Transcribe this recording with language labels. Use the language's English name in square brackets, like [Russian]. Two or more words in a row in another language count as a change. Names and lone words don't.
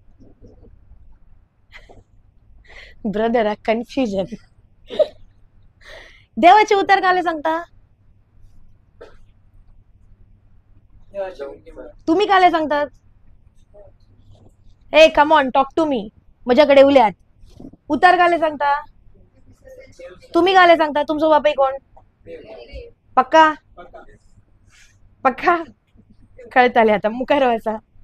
[English] brother confusion. [Konkani] देवाचे उतार काले सांगता? तुम्ही काले सांगतात? [English] hey come on, talk to me. [Konkani] माझ्याकडे उल्यात. उतार काले सांगता? तुम्ही काले सांगता? तुमचो बापाय कोण? पक्का? पक्का कळताले आता, मुखार वाचा.